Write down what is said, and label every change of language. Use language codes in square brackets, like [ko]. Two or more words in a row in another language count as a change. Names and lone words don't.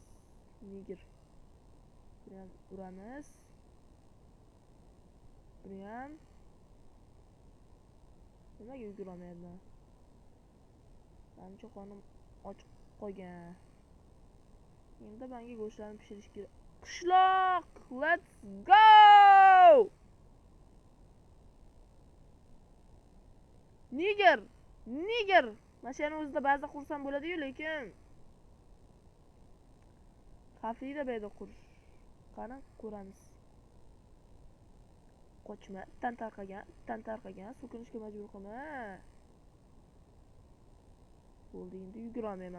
[uz] Nigir. Buni ham uramiz. Buni ham. Nimaga yuguramayapman? Menimcha qonim ochiq qolgan. Endi menga go'shtlarni pishirish kerak. Qishloq! [en] Let's go! Niger! [uz] Mashinani o'zida baza qursam bo'ladi-yu, lekin xavfli-da bayda qurish. Qani ko'ramiz. Qochma, itdan tarqagan, so'kinishga majbur qilma. Bo'ldi, endi yugurolmayman.